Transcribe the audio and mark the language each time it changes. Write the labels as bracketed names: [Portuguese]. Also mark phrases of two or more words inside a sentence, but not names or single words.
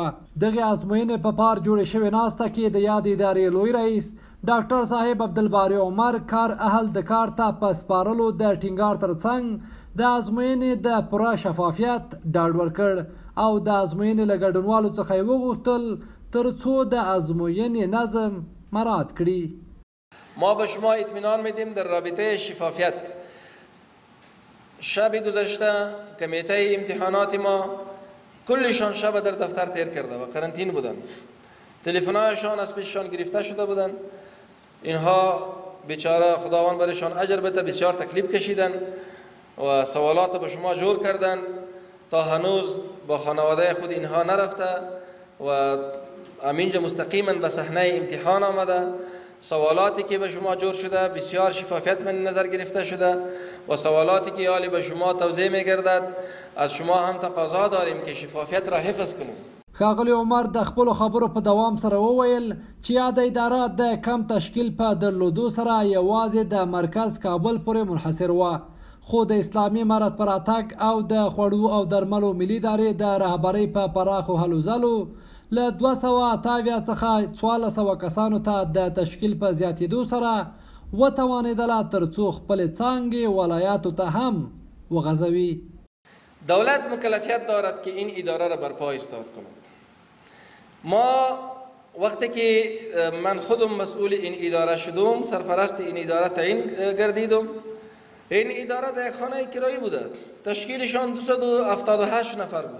[Pashto] دغې ازموینې په پار جوړې شوې ناسته کې د یاد ادارې لوی رئیس ډاکټر صاحب عبدالباري عمر کار اهل د کار ته په سپارلو د ټینګار ترڅنګ د ازموینې د پوره شفافیت ډاډ ورکړ او د ازموینې له ګډونوالو څخه یې وغوښتل تر څو د ازموینې نظم مراعات کړي. [Persian] ما به شما اطمینان میدیم در رابطه شفافیت. شب گذشته کمیته امتحانات ما کلشان شب در دفتر تیر کرده و قرنطین بودن. تلفن‌هایشان از پیششان گرفته شده بودن. اینها بیچاره خداوند برشان اجر بده بسیار تکلیف کشیدن و سوالات به شما جور کردن تا هنوز با خانواده خود اینها نرفته و همینجا مستقیما به صحنه امتحان آمده. سوالاتی که به شما جور شده بسیار شفافیت من نظر گرفته شده و سوالاتی که حالی به شما توضیح میگردد از شما هم تقاضا داریم که شفافیت را حفظ کنیم. [Pashto] ښاغلي عمر د خپلو خبرو په دوام سره وویل چې یاده اداره د کم تشکیل په درلودو سره یوازې د مرکز کابل پورې منحصر وه، خو د اسلامي امارت په راتګ او د خوړو او درملو ملي ادارې د رهبرۍ په پراخو هلو ځلو له 278 څخه 1400 کسانو ته د تشکیل په زیاتېدو سره وتوانېدله تر څو خپلې څانګې ولایاتو ته هم وغځوي. [Persian] دولت مکلفیت دارد که این اداره را برپا ایستاد کند. ما وقتی که من خودم مسئول این اداره شدم، سرپرست این اداره تعیین گردیدم، این اداره در یک خانه کرایی بوده، تشکیلشان 278 نفر بود.